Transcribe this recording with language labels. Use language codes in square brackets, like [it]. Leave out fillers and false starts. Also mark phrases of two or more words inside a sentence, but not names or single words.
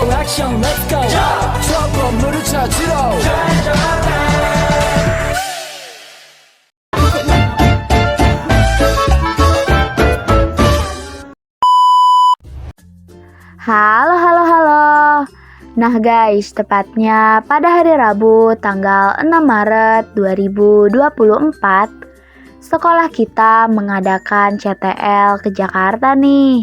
[ko] 액션 [en] let's go [ko] 저 건물을 찾으러 [id] Halo, halo, halo. Nah guys, tepatnya pada hari Rabu tanggal 6 Maret 2024, sekolah kita mengadakan CTL ke Jakarta nih.